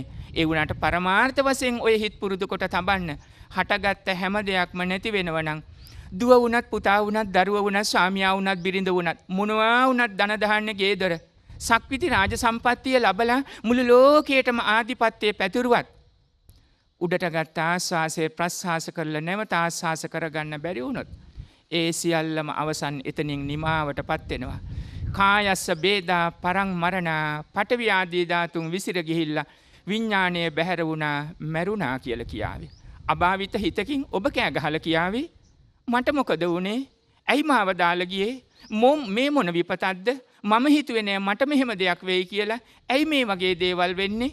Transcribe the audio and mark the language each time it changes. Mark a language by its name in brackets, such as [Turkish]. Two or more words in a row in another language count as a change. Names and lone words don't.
[Sinhala] ඒ වුණාට පරමාර්ථ වශයෙන් ඔය හිත පුරුදු කොට තබන්න හටගත්ත හැම දෙයක්ම නැති වෙනවනම් දුව වුණත් පුතා වුණත් දරුවා වුණත් ස්වාමියා වුණත් බිරිඳ වුණත් මොනවා වුණත් ධන දහන්නේ ගේදොර සක්විති රාජ සම්පත්තිය ලබලා මුළු ලෝකයටම ආධිපත්‍යය පැතුරුවත් උඩට ගත්ත ආස්වාසය ප්‍රස්වාස කරලා නැවත ආස්වාස කරගන්න බැරි වුණොත් ඒ සියල්ලම අවසන් එතනින් නිමාවටපත් වෙනවා. [Pali] කායස්ස බේදා පරං මරණා [Sinhala] පඨවි ආදී ධාතුන් විසිර ගිහිල්ලා විඥාණය බැහැර වුණා මැරුණා කියලා කියාවේ. අභාවිත හිතකින් ඔබ කෑ ගහලා කියාවේ මට මොකද වුනේ? ඇයි මාව දාලා ගියේ? මේ මොන විපතක්ද? මම හිතුවේ නෑ මට මෙහෙම දෙයක් වෙයි කියලා. ඇයි මේ වගේ දේවල් වෙන්නේ?